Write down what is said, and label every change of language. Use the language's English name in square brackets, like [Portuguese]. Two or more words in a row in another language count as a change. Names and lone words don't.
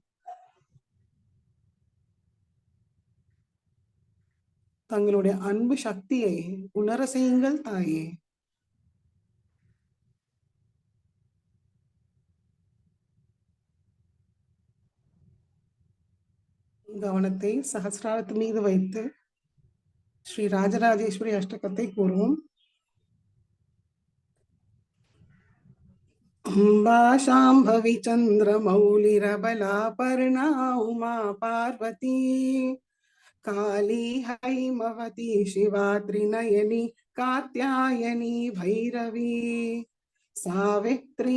[Tamil] தங்களுடைய அன்பு சக்தியை உணர செய்யுங்கள் தாயே. கவனத்தை சஹஸ்ராரத்து மீது வைத்து ஸ்ரீ ராஜராஜேஸ்வரி அஷ்டகத்தை கூறுவோம். [Sanskrit] अम्बा शाम्भवी चन्द्रमौलिरबलापर्णा उमा पार्वती काली हैमवती शिवा त्रिनयनी कात्यायनी भैरवी सावित्री